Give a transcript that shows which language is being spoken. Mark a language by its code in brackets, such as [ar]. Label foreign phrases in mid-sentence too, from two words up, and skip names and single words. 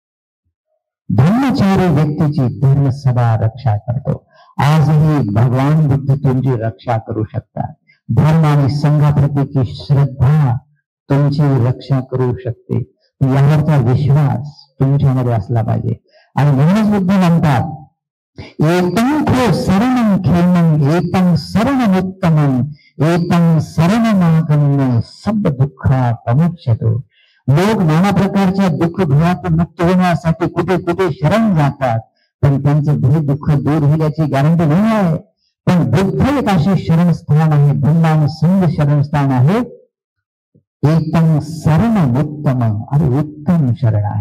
[mr] धर्मचारी व्यक्तीची धर्म सदा रक्षा करतो. आजही भगवान बुद्ध तुमची रक्षा करू शकतात. धर्म आणि संघाप्रतीची श्रद्धा तुमची रक्षा करू शकते. यावरचा विश्वास तुमच्यामध्ये असला पाहिजे. आणि म्हणूनच बुद्ध म्हणतात, [pi] एतं खो शरणं खेमं, एतं शरणमुत्तमं, एतं शरणमागम्य सब दुःखा प्रमुच्यतो. [mr] लोक नाना प्रकारच्या दुःख भयातून मुक्त होण्यासाठी कुठे कुठे शरण जातात, पण त्यांचं भय दुःख दूर होईल याची गॅरंटी नाही आहे. पण बुद्ध एक असे शरणस्थान आहे, ब्रह्मान संघ शरणस्थान आहे. एकदम शरण उत्तम, अरे उत्तम शरण आहे.